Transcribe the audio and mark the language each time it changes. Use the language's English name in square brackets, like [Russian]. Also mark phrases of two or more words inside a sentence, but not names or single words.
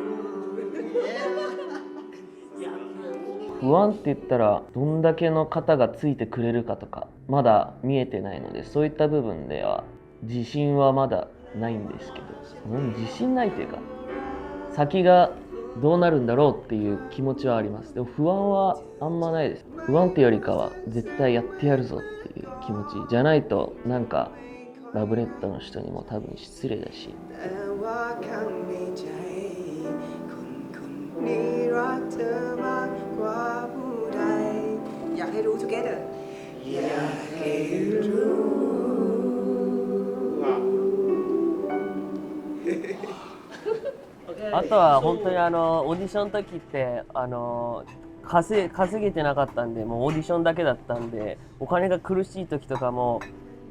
[Japanese] 不安って言ったらどんだけの方がついてくれるかとかまだ見えてないので、そういった部分では自信はまだないんですけど、自信ないというか先がどうなるんだろうっていう気持ちはあります。でも不安はあんまないです。不安っていうよりかは絶対やってやるぞっていう気持ちじゃないと、なんかラブレッドの人にも多分失礼だし。 [Thai] รักเธอมากกว่าผู้ใดอยากให้รู้ together อยากให้รู้ [Japanese] あとは本当にオーディションの時って稼げてなかったんで、もうオーディションだけだったんで、お金が苦しい時とかも